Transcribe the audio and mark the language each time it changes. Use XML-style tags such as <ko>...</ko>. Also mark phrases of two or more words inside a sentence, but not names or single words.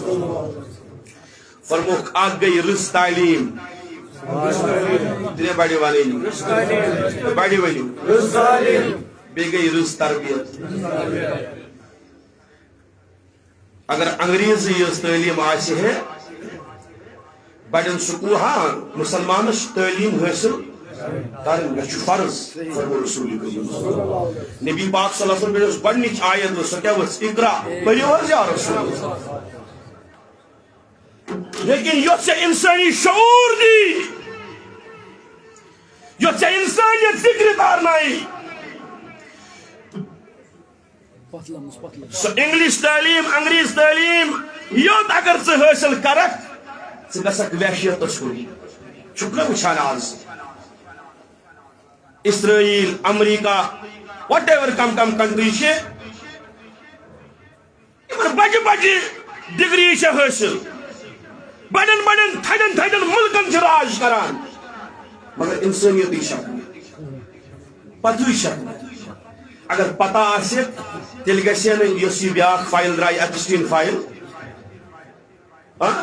<ks>فرموک اکھ گٔے رٕژ تعلیٖم ترٛےٚ بڑِ ونٕنۍ بڑِ ؤنِو بیٚیہِ گٔے رٕژ تربیت اگر انگریزی یٲژ تعلیٖم آسہِ ہے بڑٮ۪ن سکوٗل ہاں مسلمانس تعلیٖم حٲصِل کرٕنۍ مےٚ چھُ فرض فرمو رسول کریم نبی پاک</ks> <ar>صلی اللہ علیہ وسلم</ar> <ks>یۄس گۄڈنِچ آیت ؤژھ سۄ کیٛاہ ؤژھ اقرا پٔرِو حظ یا رسول لیکن یۄس ژےٚ انسٲنی شعوٗر دی یۄس ژےٚ انسانیت فکرِ تارنایہِ سۄ انگلش تعلیٖم انگریز تعلیٖم یوت اگر ژٕ حٲصِل کرکھ ژٕ گژھکھ وحشیتس کُن چھُکھ نہ وٕچھان آز اسرائیل امریکہ</ks> <en>what ever come country</en> <ks>چھِ یِمن بجہِ بجہِ ڈگری چھِ حٲصِل بڑٮ۪ن بڑٮ۪ن تھدٮ۪ن تھدٮ۪ن ملکن چھِ راج کران مگر انسٲنیتٕے چھکھ نہٕ پتہٕے چھکھ نہٕ اگر پتہ آسہِ تیٚلہِ گژھِ ہے نہٕ یۄس یہِ بیاکھ فایل درٛاے ایپسٹیٖن فایل</ks>